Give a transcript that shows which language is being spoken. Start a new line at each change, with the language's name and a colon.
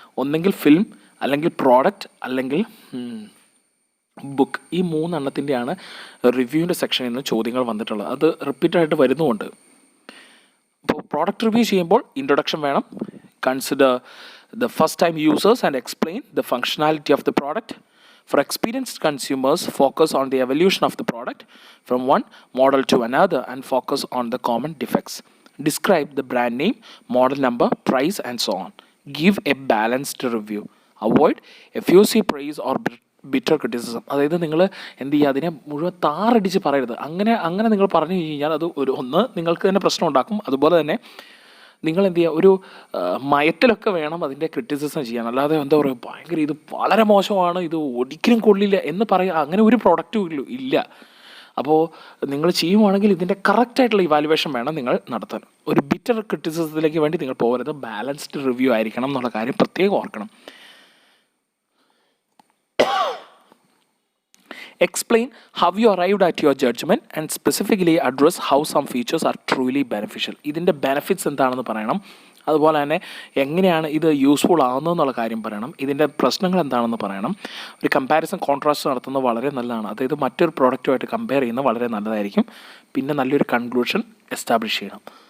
Malayalam: ഒന്നെങ്കിൽ ഫിലിം, അല്ലെങ്കിൽ പ്രോഡക്റ്റ്, അല്ലെങ്കിൽ ബുക്ക്. ഈ 3 എണ്ണത്തിൻ്റെയാണ് റിവ്യൂവിൻ്റെ സെക്ഷനിൽ നിന്ന് ചോദ്യങ്ങൾ വന്നിട്ടുള്ളത്. അത് റിപ്പീറ്റഡായിട്ട് വരുന്നുമുണ്ട്. അപ്പോൾ പ്രോഡക്റ്റ് റിവ്യൂ ചെയ്യുമ്പോൾ ഇൻട്രൊഡക്ഷൻ വേണം.
English: Consider the first time users and explain the functionality of the product. For experienced consumers, focus on the evolution of the product from one model to another and focus on the common defects. Describe the brand name, model number, price, and so on. Give a balanced review. Avoid effusive praise or bitter criticism.
Malayalam: അതായത് നിങ്ങൾ എന്ത് ചെയ്യുക, അതിനെ മുഴുവൻ താറടിച്ച് പറയരുത്. അങ്ങനെ നിങ്ങൾ പറഞ്ഞു കഴിഞ്ഞാൽ അത് നിങ്ങൾക്ക് തന്നെ പ്രശ്നം ഉണ്ടാക്കും. അതുപോലെ തന്നെ നിങ്ങൾ എന്ത് ചെയ്യുക, ഒരു മയത്തിലൊക്കെ വേണം അതിൻ്റെ ക്രിറ്റിസിസം ചെയ്യാൻ. അല്ലാതെ എന്താ പറയുക, ഭയങ്കര ഇത് വളരെ മോശമാണ്, ഇത് ഒരിക്കലും കൊള്ളില്ല എന്ന് പറയുക, അങ്ങനെ ഒരു പ്രൊഡക്റ്റും ഇല്ല. അപ്പോൾ നിങ്ങൾ ചെയ്യുവാണെങ്കിൽ ഇതിൻ്റെ കറക്റ്റായിട്ടുള്ള ഇവാലുവേഷൻ വേണം നിങ്ങൾ നടത്താൻ. ഒരു ബിറ്റർ ക്രിറ്റിസിസത്തിലേക്ക് വേണ്ടി നിങ്ങൾ പോകരുത്. ബാലൻസ്ഡ് റിവ്യൂ ആയിരിക്കണം എന്നുള്ള കാര്യം പ്രത്യേകം ഓർക്കണം.
English: Explain how you arrived at your judgment and specifically address how some features are truly beneficial.
Malayalam: ഇതിൻ്റെ ബെനിഫിറ്റ്സ് എന്താണെന്ന് പറയണം. അതുപോലെ തന്നെ എങ്ങനെയാണ് ഇത് യൂസ്ഫുൾ ആകുന്നതെന്നുള്ള കാര്യം പറയണം. ഇതിൻ്റെ പ്രശ്നങ്ങൾ എന്താണെന്ന് പറയണം. ഒരു കമ്പാരിസൺ കോൺട്രാസ്റ്റ് നടത്തുന്നത് വളരെ നല്ലതാണ്. അതായത് മറ്റൊരു പ്രോഡക്റ്റുമായിട്ട് കമ്പയർ ചെയ്യുന്നത് വളരെ നല്ലതായിരിക്കും. പിന്നെ നല്ലൊരു കൺക്ലൂഷൻ എസ്റ്റാബ്ലിഷ് ചെയ്യണം.